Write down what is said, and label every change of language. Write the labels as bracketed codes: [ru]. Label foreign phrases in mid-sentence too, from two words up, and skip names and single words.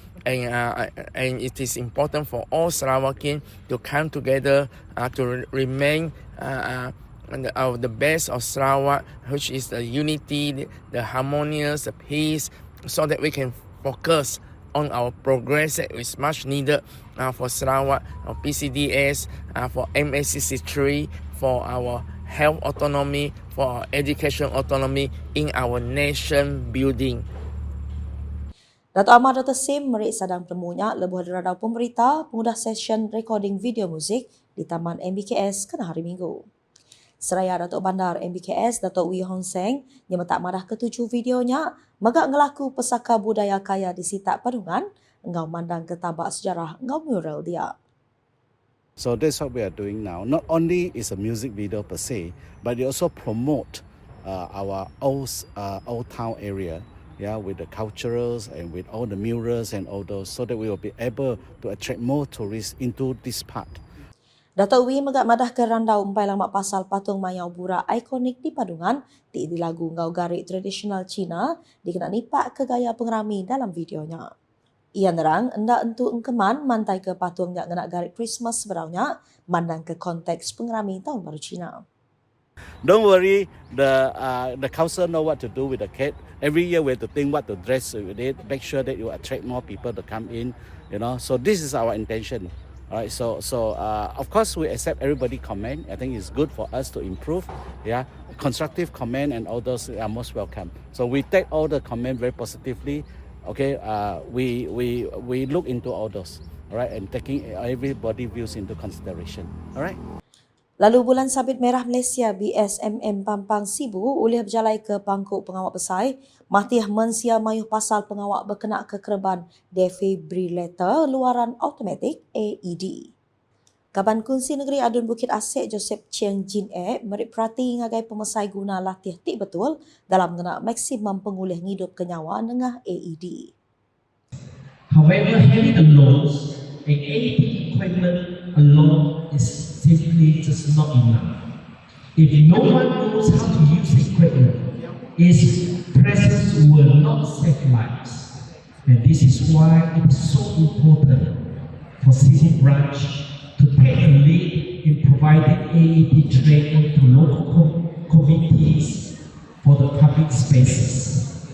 [en] And it is important for all Sarawakian to come together to remain the best of Sarawak, which is the unity, the harmonious, the peace, so that we can focus on our progress that is much needed for Sarawak, for PCDS, for MSCC3, for our health autonomy, for our education autonomy in our nation building. [iba] Dato' Ahmad Dr. Sim merik sadang temunya lebuh radau pemberita pengudah [en] session recording [iba] video muzik di Taman MBKS kena hari Minggu. Seraya Datuk Bandar MBKS Dato' Wee Hong Seng yang metak madah ketujuh videonya megak ngelaku pesaka budaya kaya di Sitak Padungan engau mandang ke tabak sejarah engau mural dia. [en] So that's what we are doing now. Not only is a music video [la] per se, [en] but they also promote our old town area, with the culturals and with all the murals and all those, so that we will be able to attract more tourists into this part. [iba] Dato' Wee megak madah ke randau empai lamak pasal patung mayau bura ikonik di Padungan di lagu ngau garik tradisional Cina dikena nipak ke gaya pengerami dalam videonya. Ia nerang endak entu engkeman mantai ke patung yang ngenak garik Christmas seberaunya mandang ke konteks pengerami Tahun Baru Cina. [en] Don't worry, the council know what to do with the kit. Every year we have to think what to dress with it, make sure that you attract more people to come in, So this is our intention. All right, so of course we accept everybody comment. I think it's good for us to improve. Constructive comment and all those are most welcome. So we take all the comment very positively. Okay, we look into all those. All right, and taking everybody views into consideration. All right. [iba] Lalu Bulan Sabit Merah Malaysia BSMM Pampang Sibu oleh berjalai ke pangkuk pengawak besar, matih mensia mayuh pasal pengawak berkenak kekereban defibrillator luaran automatik AED. Kaban Kunsi Negeri Adun Bukit Asik Joseph Chiang Jin merik perhati ngagai pemesai guna latih tik betul dalam mengenak maksimum pengulih hidup kenyawa dengan AED. [en] However, having the loans and AED equipment alone is simply just not enough. If no one knows how to use the equipment, its presence will not save lives. And this is why it is so important for City Branch to take the lead in providing providing AED training to local committees for the public spaces.